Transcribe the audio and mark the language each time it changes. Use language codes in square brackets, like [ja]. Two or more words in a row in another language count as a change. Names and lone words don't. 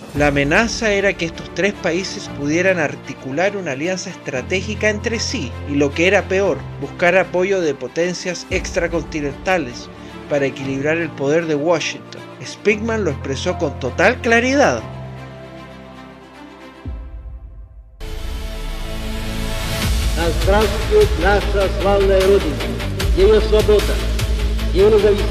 [es] La amenaza era que estos tres países pudieran articular una alianza estratégica entre sí y, lo que era peor, buscar apoyo de potencias extracontinentales para equilibrar el poder de Washington. Spykman lo expresó con total claridad. [ru] Здравствует наша славная Родина, ее свобода, ее независимость.